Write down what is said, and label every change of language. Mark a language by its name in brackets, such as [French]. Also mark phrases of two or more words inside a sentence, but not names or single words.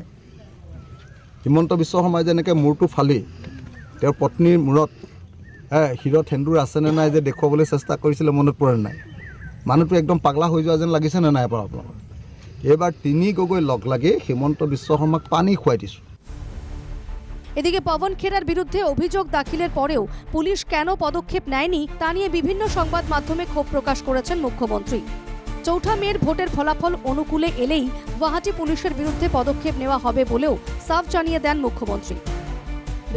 [Assamese] হিমন্ত বিশ্ব শৰ্মাই যেনেকৈ মূৰটো ফালি তেওঁৰ পত্নীৰ মূৰত শিৰত সেন্দুৰ আছেনে নাই যে দেখুৱাবলৈ চেষ্টা কৰিছিলে, মনত পৰে নাই? মানুহটো একদম পাগলা হৈ যোৱা যেন লাগিছেনে নাই বাৰু আপোনালোকৰ? এইবাৰ ৩ গগৈ লগ লাগি হিমন্ত বিশ্ব শৰ্মাক পানী খুৱাই দিছোঁ। [Bangla] এদিকে পবন খেরার বিরুদ্ধে অভিযোগ দাখিলের পরেও পুলিশ কেন পদক্ষেপ নেয়নি তা নিয়ে বিভিন্ন সংবাদ মাধ্যমে ক্ষোভ প্রকাশ করেছেন মুখ্যমন্ত্রী। ৪ঠা মের ভোটের ফলাফল অনুকূলে এলেই গুয়াহাটি পুলিশের বিরুদ্ধে পদক্ষেপ নেওয়া হবে বলেও সাফ জানিয়ে দেন মুখ্যমন্ত্রী।